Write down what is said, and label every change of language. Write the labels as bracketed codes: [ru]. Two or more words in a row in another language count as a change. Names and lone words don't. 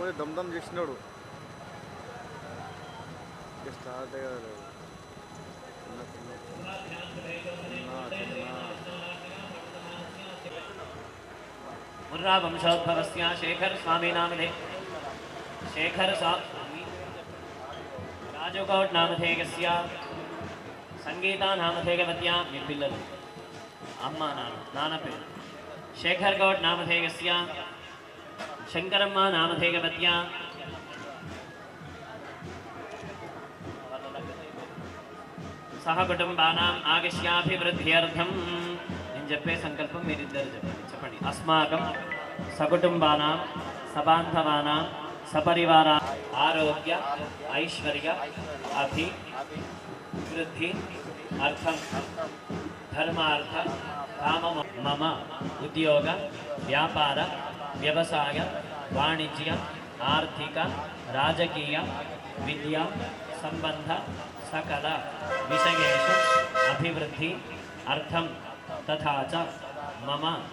[te] దమ్దమ్ చేసినాడు స్టార్ట్ అయ్యాడు [sa] मुर्रा वंशोद्भवस्य शेखर स्वामी नामधे शेखर स्वामी राजकोट नामधेयस्य संगीता नामधेयवत्या [te] మీ పిల్లలు అమ్మ నాన్న పేరు [sa] शेखर गौड नामधेयस्य शंकरम्म नामधेयवत्या सह कुटुंबानां आगस्याभिवृद्ध्यर्थं [te] నేను చెప్పే సంకల్పం మీరిద్దరు చెప్పండి [sa] अस्माकं सकुटुंबानां सबान्धवानां सपरिवारा आरोग्य ऐश्वर्य अभिवृद्धि अर्थं धर्मार्थ काम मम उद्योग व्यापार व्यवसाय वाणिज्य आर्थिक राजकीय विद्या संबंध सकल विषयेषु अभिवृद्धि अर्थं तथा च मम